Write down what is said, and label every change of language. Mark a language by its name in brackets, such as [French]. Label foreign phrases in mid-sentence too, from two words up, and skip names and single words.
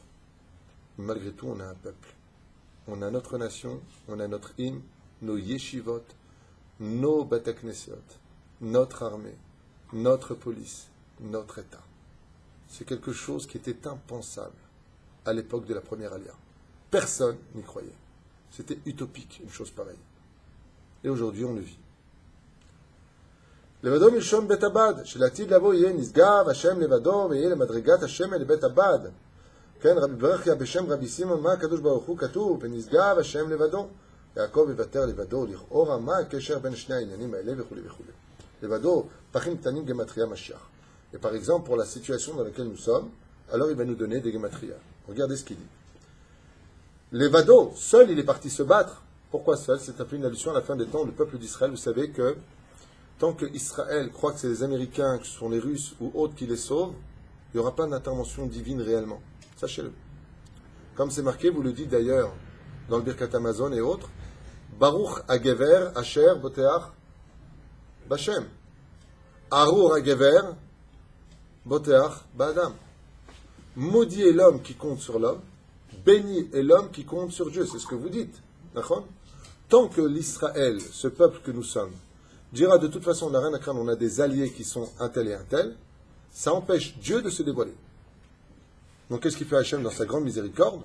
[French] Mais malgré tout, on a un peuple. On a notre nation, on a notre hymne, nos yeshivot, nos bataknesiot, notre armée, notre police, notre État. C'est quelque chose qui était impensable à l'époque de la première Aliyah. Personne n'y croyait. C'était utopique, une chose pareille. Et aujourd'hui, on le vit. [Hebrew] לבדו מלשון בית הבד, שלעתיד לבוא יהיה נשגב השם לבדו ויהיה למדרגת השם לבית הבד. כן, רבי ברכיה בשם רבי סימון, מה הקדוש ברוך הוא כתוב? ונשגב השם לבדו. יעקב יוותר לבדו, לכאורה מה הקשר בין שני העניינים האלה וכו' וכו'. לבדו, פחים קטנים גמטריה משיח. [French] Et par exemple, pour la situation dans laquelle nous sommes, alors il va nous donner des gematria. Regardez ce qu'il dit. Levado, seul il est parti se battre. Pourquoi seul? C'est un peu une allusion à la fin des temps. Le peuple d'Israël, vous savez que tant que Israël croit que c'est les Américains, que ce sont les Russes ou autres qui les sauvent, il n'y aura pas d'intervention divine réellement. Sachez-le. Comme c'est marqué, vous le dites d'ailleurs dans le Birkat Amazon et autres, [Hebrew] ברוך הגבר אשר בוטח בשם. ארור הגבר בוטח באדם. [French] Maudit est l'homme qui compte sur l'homme, béni est l'homme qui compte sur Dieu. C'est ce que vous dites. D'accord? Tant que l'Israël, ce peuple que nous sommes, dira de toute façon on n'a rien à craindre, on a des alliés qui sont un tel et un tel, ça empêche Dieu de se dévoiler. Donc qu'est-ce qu'il fait Hachem dans sa grande miséricorde?